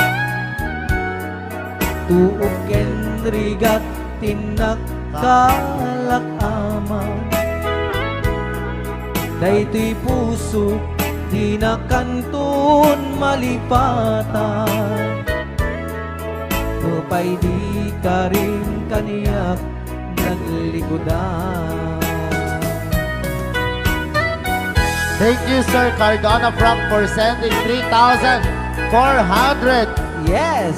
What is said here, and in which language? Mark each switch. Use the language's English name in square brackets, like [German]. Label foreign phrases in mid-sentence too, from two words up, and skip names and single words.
[Iloko] Tuok kenrigat tinagkalak amaw Dayto'y puso di na kanton malipatan Upay di ka rin kaniyak naglikodan [English] Thank you, Sir Cardona Frank, for sending 3,400 Yes!